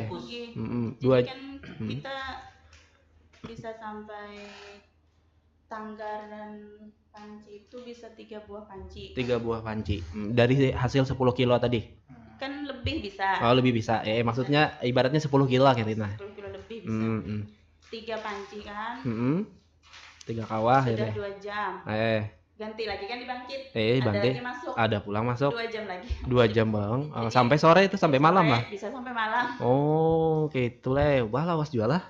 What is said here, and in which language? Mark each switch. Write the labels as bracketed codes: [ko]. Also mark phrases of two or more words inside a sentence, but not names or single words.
[id] Jadi kan kita bisa sampai tanggar dan panci itu bisa 3 buah panci. 3 buah panci. Dari hasil 10 kilo tadi. Kan lebih bisa. Oh, lebih bisa. Maksudnya ibaratnya 10 kilo kayak gitu nah. 10 kilo lebih bisa. 3 panci kan. 3 kawah sudah 2 jam. Ganti lagi kan dibangkit. Ada lagi masuk. [bjn] Ada pulang masuk. [id] 2 jam lagi. 2 jam Bang. Sampai sore itu sampai malam lah. Bisa sampai malam. [bjn] Oh, gitu lah. Wah, lawas jual lah.